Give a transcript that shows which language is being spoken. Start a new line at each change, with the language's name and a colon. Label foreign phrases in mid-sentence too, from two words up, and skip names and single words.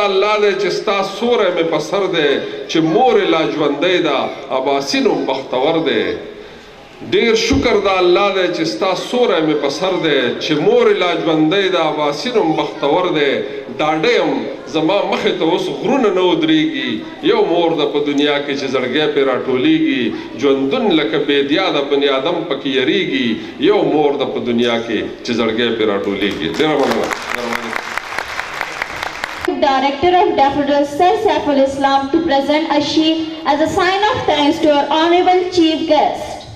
Pashto: الله دی چې ستا سوری مې په سر دی چې مورې لا ژوندی ده اباسین هم بختور دی ډېر شکر د الله دی چې ستا سوری مې په سر دی چې مورې لا ژوندی ده اباسین هم بختور دی ډاډه یم زما مخې ته اوس غرونه نه ودرېږي یو مور ده په دنیا کې چې زړګی پرې راټولېږي ژوندون لکه بېدیا د بني آدم پکې یریږي یو مور ده په دنیا کې چې زړګی پرې راټولېږي ډېره مننه
English: Director of Daffodils, Sir Saiful Islam, to present a sheet as a sign of thanks to our honorable chief guest.